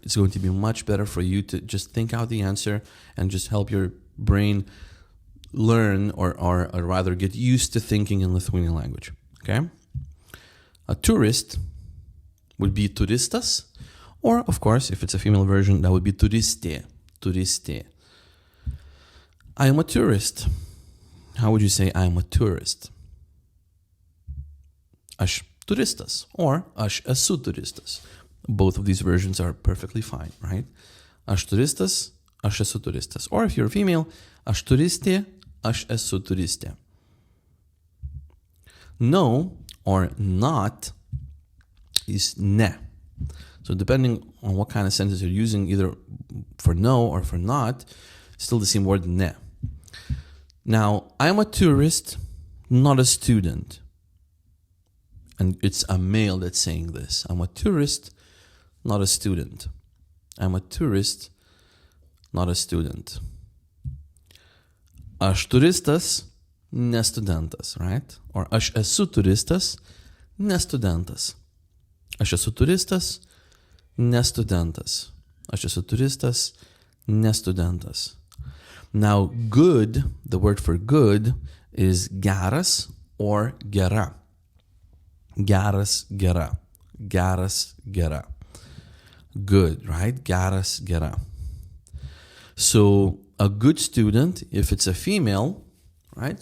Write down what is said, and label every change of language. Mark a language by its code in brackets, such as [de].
[en] It's going to be much better for you to just think out the answer and just help your brain learn or rather get used to thinking in Lithuanian language. Okay? A tourist would be turistas, or, of course, if it's a female version, that would be turistė, turistė. I am a tourist. How would you say I am a tourist? [lt] Aš turistas, or aš esu turistas. [en] Both of these versions are perfectly fine, right? [lt] Aš turistas, aš esu turistas. [en] Or if you're a female, [lt] aš turistė, aš esu turistė. [en] No or not is ne. So depending on what kind of sentence you're using, either for no or for not, still the same word ne. Now, I'm a tourist, not a student. And it's a male that's saying this. I'm a tourist, not a student. I'm a tourist, not a student. [lt] Aš turistas, ne studentas, [en] right? Or [lt] aš esu turistas, ne studentas. Aš esu turistas, ne studentas. Aš esu turistas, ne studentas. [en] Now, good, the word for good, is geras or gera. [lt] Geras, gera. Geras, gera. [en] Good, right? [lt] Geras, gera. [en] So, a good student, if it's a female, right?